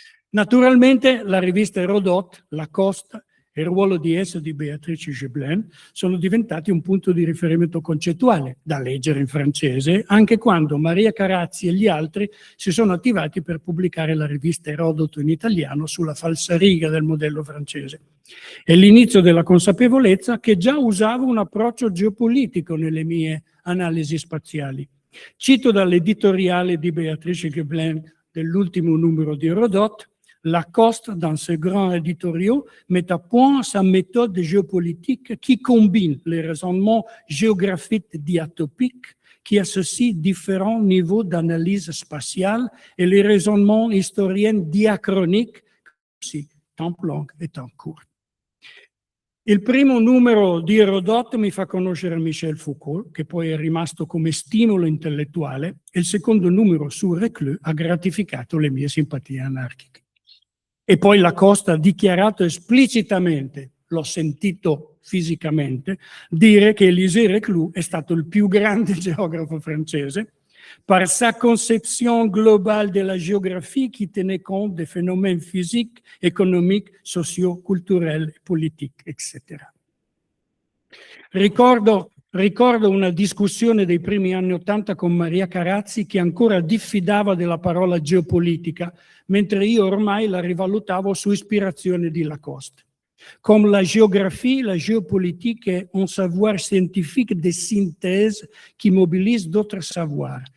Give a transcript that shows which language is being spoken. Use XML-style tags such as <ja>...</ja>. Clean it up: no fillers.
<it>Naturalmente la rivista Hérodote, Lacoste e il ruolo di essa di Béatrice Gébelin sono diventati un punto di riferimento concettuale da leggere in francese, anche quando Maria Carazzi e gli altri si sono attivati per pubblicare la rivista Erodoto in italiano sulla falsariga del modello francese. È l'inizio della consapevolezza che già usavo un approccio geopolitico nelle mie analisi spaziali. Cito dall'editoriale di Béatrice Gébelin dell'ultimo numero di Hérodote:</it> <fr>Lacoste, dans ses grands éditoriaux, met à point sa méthode géopolitique qui combine les raisonnements géographiques diatopiques qui associent différents niveaux d'analyse spatiale et les raisonnements historiens diachroniques, aussi temps long et temps court.</fr> <it>Il primo numero di Hérodote mi fa conoscere Michel Foucault, che poi è rimasto come stimolo intellettuale, e il secondo numero su Reclus ha gratificato le mie simpatie anarchiche. E poi Lacoste ha dichiarato esplicitamente, l'ho sentito fisicamente, dire che Élisée Reclus è stato il più grande geografo francese</it> <fr>par sa conception globale de la géographie qui tenait compte des phénomènes physiques, économiques, sociaux, culturels, politiques, etc.</fr> <it>Ricordo una discussione dei primi anni '80 con Maria Carazzi che ancora diffidava della parola geopolitica, mentre io ormai la rivalutavo su ispirazione di Lacoste.</it> <fr>Comme la géographie, la géopolitique est un savoir scientifique de synthèse qui mobilise d'autres savoirs.</fr>